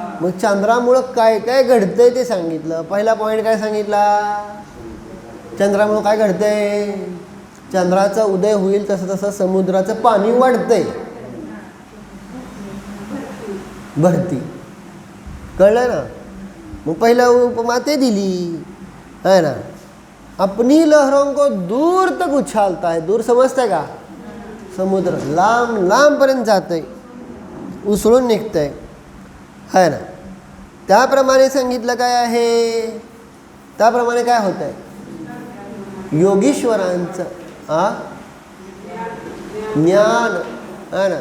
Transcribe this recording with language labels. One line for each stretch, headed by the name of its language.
Marathi: मग चंद्रामुळं काय काय घडतंय ते सांगितलं. पहिला पॉईंट काय सांगितला, चंद्रामुळं काय घडतंय, चंद्राचा उदय होईल तसं तसं समुद्राचं पाणी वाढतंय, भरती. कळलं ना. मग पहिला उपमा ते दिली है ना.
Hindi: अपनी लहरों को दूर तक उछालता है.
Marathi: दूर समजतंय का, समुद्र लांब लांबपर्यंत जातंय, उसळून निघतंय है ना. त्याप्रमाणे सांगितलं काय आहे, त्याप्रमाणे काय होत आहे, योगीश्वरांचं ज्ञान है ना.